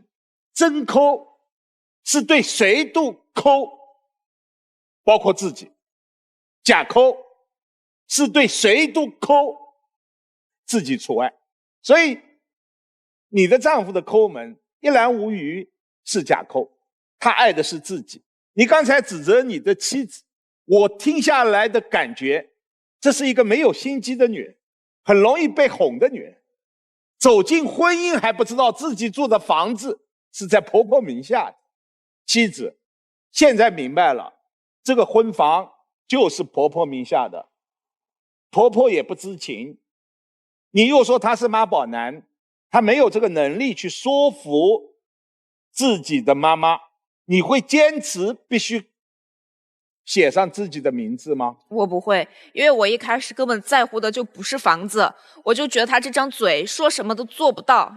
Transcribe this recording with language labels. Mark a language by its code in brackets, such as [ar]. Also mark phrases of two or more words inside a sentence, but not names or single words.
[zh] 真摳是對誰都摳，包括自己。假摳是對誰都摳，自己除外。所以你的丈夫的摳門一覽無餘是假摳，他愛的是自己。你剛才指責你的妻子，我聽下來的感覺，這是一個沒有心機的女人，很容易被哄的女人。走進婚姻還不知道自己住的房子是在婆婆名下的。妻子現在明白了，這個婚房就是婆婆名下的，婆婆也不知情。你又說他是媽寶男，他沒有這個能力去說服自己的媽媽，你會堅持必須寫上自己的名字嗎？我不會，因為我一開始根本在乎的就不是房子，我就覺得他這張嘴說什麼都做不到。